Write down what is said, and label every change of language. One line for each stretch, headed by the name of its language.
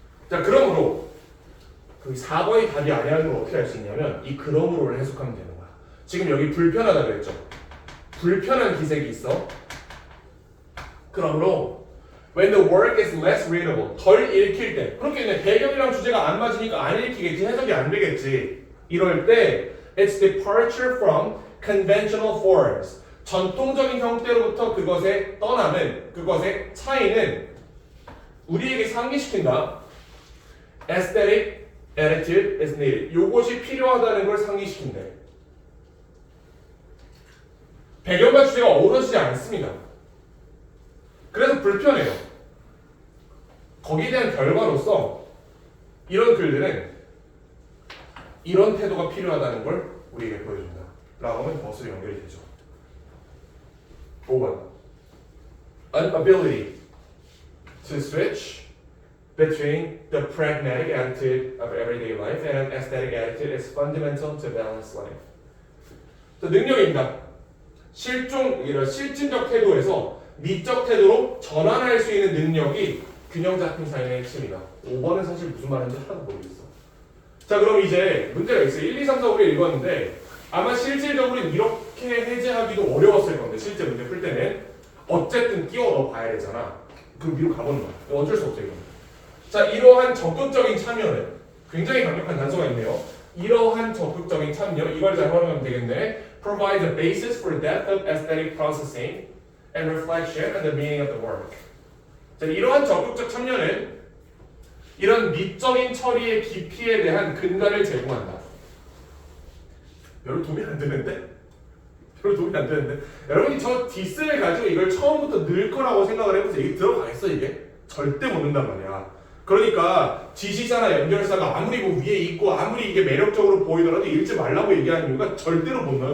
Korean: 자, 그러므로 그 4번이 답이 아니라는 걸 어떻게 할 수 있냐면 이 그러므로를 해석하면 되는 거야. 지금 여기 불편하다 그랬죠. 불편한 기색이 있어. 그러므로
English: when the work is less readable
Korean: 덜 읽힐 때 그렇겠네. 배경이랑 주제가 안 맞으니까 안 읽히겠지. 해석이 안 되겠지. 이럴 때
English: it's departure from conventional forms.
Korean: 전통적인 형태로부터 그것의 떠남은, 그것의 차이는 우리에게 상기시킨다.
English: aesthetic attitude is needed.
Korean: 요것이 필요하다는 걸 상기시킨대. 배경과 주제가 어우러지지 않습니다. 그래서 불편해요. 거기에 대한 결과로서 이런 글들은 이런 태도가 필요하다는 걸 우리에게 보여준다. 라고 하면 버스로 연결이 되죠. 5번.
English: An ability to switch between the pragmatic attitude of everyday life and an aesthetic attitude is fundamental to balanced life.
Korean: 자, 능력입니다. 이런 실증적 태도에서 미적 태도로 전환할 수 있는 능력이 균형 잡힌 삶의 핵심이다. 5번은 사실 무슨 말인지 하나도 모르겠어. 자, 그럼 이제 문제가 있어요. 1, 2, 3, 4, 5를 읽었는데 아마 실질적으로는 이렇게 해제하기도 어려웠을 건데 실제 문제 풀 때는 어쨌든 끼워 넣어 봐야 되잖아. 그 위로 가보는 거야. 어쩔 수 없죠 이건. 자, 이러한 적극적인 참여는 굉장히 강력한 단서가 있네요. 이러한 적극적인 참여, 이걸 잘 활용하면 되겠네.
English: Provide a basis for depth of aesthetic processing and reflection on the meaning of the work.
Korean: 자, 이러한 적극적 참여는 이런 미적인 처리의 깊이에 대한 근간을 제공한다. 별로 도움이 안 되는데? 별로 도움이 안 되는데? 여러분이 저 디스를 가지고 이걸 처음부터 넣을 거라고 생각을 해보세요. 이게 들어가겠어 이게? 절대 못 넣는단 말이야. 그러니까 지시사나 연결사가 아무리 뭐 위에 있고 아무리 이게 매력적으로 보이더라도 읽지 말라고 얘기하는 이유가 절대로 못 넣어요.